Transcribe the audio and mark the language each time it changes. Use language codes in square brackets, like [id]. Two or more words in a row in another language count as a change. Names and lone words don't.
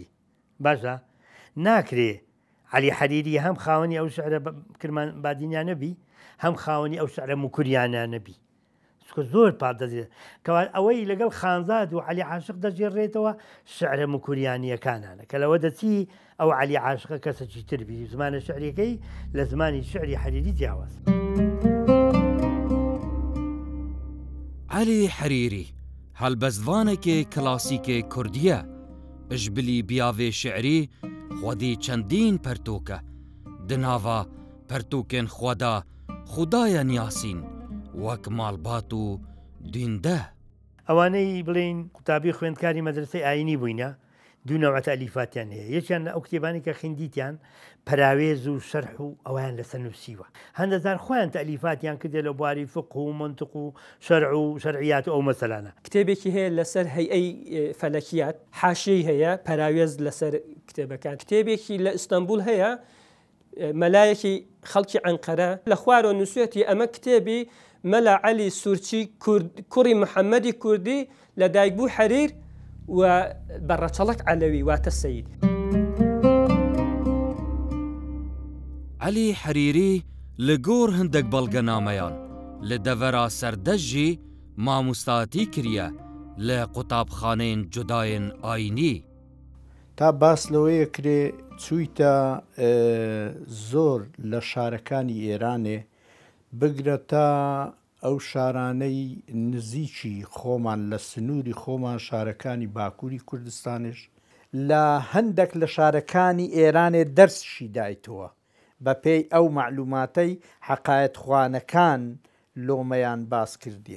[ckb] باشە ناکرێ عەلی حەریری هەم خاوەنی ئەو شعرە کرمان بادینیان نەبی هەم خاوەنی ئەو شعرە مکوریانە نەبی زۆر پاڵ دەدرێت کەوا ئەوەی لەگەڵ خانزاد و عەلی عاشق دەژێڕێتەوە شعرە مکوریانیەکانانە کە لەوە دەچی ئەو عەلی عاشقە کەسێکی تربی زمانە شعریەکەی لە زمانی شعری حەریری جیاواز. [ku] Elî Herîrî helbestvanekê klasîkê Kurdî ye ji bilî biyavê şeirî xwedî çendîn pertûk e di nava pertûkên xwe de xudayên Yasîn wek malbat û dîndeh. [ckb] ئەوانەی بڵین قوتابی خوێندکاری مەدرسەی ئاینی بووینە دوو نەوە تەلیفاتیان هەیە یەکیان ئەو کتێبانی کە خوێندیتیان پەراوێز و شەرح و ئەویان لەسەر نووسیوە هەندەزار خۆیان تەلیفاتیان کردێ لە بواری فقه و منطق و شەرع و شەرعیات و ئەو مەسەلانە. کتێبێکی هەیە لەسەر هەیئەی فەلەکیات حاشیەی هەیە پەراوێز لەسەر کتێبەکان. کتێبێکی لە ئیستانبول هەیە مەلایەکی خەڵکی ئەنقەرە لە خوارەوە نووسێتی ئەمە کتێبی مەلا عەلی سوورچی کوڕی محەممەدی کوردی لە دایکبوو حەریر و بەڕەچەڵک عەلەوی واتە سەید. [ku] Elî Herîrî li gor hindek belgenameyan li devera serdest jî mamostatî kiriye li qutabxaneyên cudayên ayînî. [ckb] تا باس لەوەیە کرێ چوویتە زۆر لە شارەکانی ئێرانێ بگرە تا ئەو شارانەی نزیکی خۆمان لە سنووری خۆمان شارەکانی باکووری کوردستانش لە هەندێک لە شارەکانی ئێرانێ دەرسشی دایتەوە بە پێی ئەو معلوماتەی حەقایەت خوانەکان لۆمەیان باس کردیە.